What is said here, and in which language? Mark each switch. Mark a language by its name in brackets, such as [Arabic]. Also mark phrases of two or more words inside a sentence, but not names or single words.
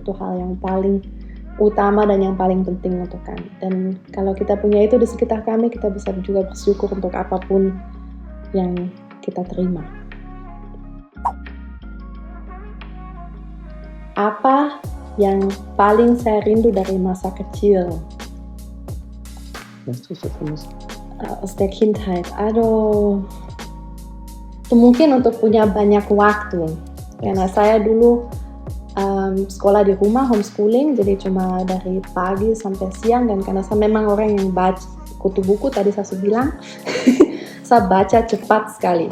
[Indonesian] Itu hal yang paling utama dan yang paling penting untuk kami. Dan kalau kita punya itu di sekitar kami, kita bisa juga bersyukur untuk apapun yang kita terima. Apa yang paling saya rindu dari masa kecil? [German] Aus der Kindheit. [Indonesian] Aduh. Itu mungkin untuk punya banyak waktu. Karena saya dulu sekolah di rumah, homeschooling, jadi cuma dari pagi sampai siang. Dan karena saya memang orang yang baca kutu buku, tadi saya sudah bilang, saya baca cepat sekali.